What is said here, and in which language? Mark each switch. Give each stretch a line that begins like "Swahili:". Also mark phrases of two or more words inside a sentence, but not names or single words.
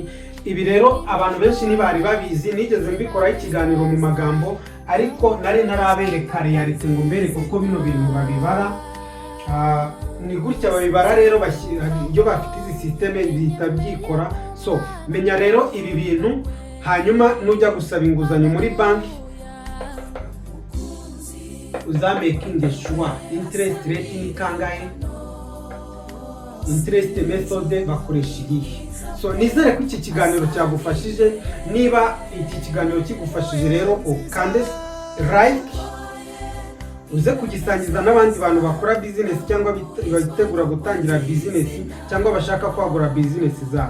Kinyarwanda: Ibi rero abantu benshi ntibari babizi, nigeze mbikoraho ikiganiro mu magambo, ariko nari narabereka reality ngo mbere kuko bino bintu babibara. Ni gutya babibara rero, iyo bafite izi systeme bihita byikora. So menya rero ibi bintu, hanyuma nujya gusaba inguzanyo muri banki uzamaking
English: sure interest rate
Kinyarwanda: ni kangahe,
English: interest method
Kinyarwanda: bakoresha iyihe. So nizere ko iki kiganiro cyagufashije. Niba iki kiganiro kigufashije rero ukande like, uze kugisangiza n'abandi bantu bakora business cyangwa bitegura gutangira business cyangwa bashaka kwagura business zabo.